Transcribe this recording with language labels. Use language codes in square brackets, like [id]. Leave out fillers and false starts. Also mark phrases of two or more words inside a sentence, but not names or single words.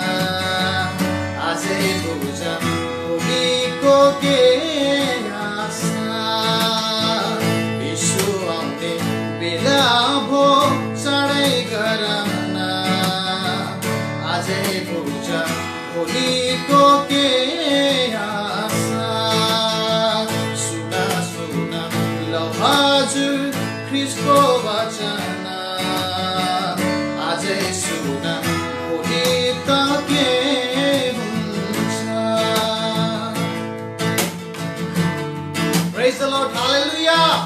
[ne] आजै बुझ भोलिको के आशा यसो आउने बेला भो चढाइ गर्न आजै बुझ भोलिको के आशा सुना सुना लौ हजुर ख्रिस्टको वचन आजै सुना भोलि त के हुन्छ [en] Praise the Lord, hallelujah.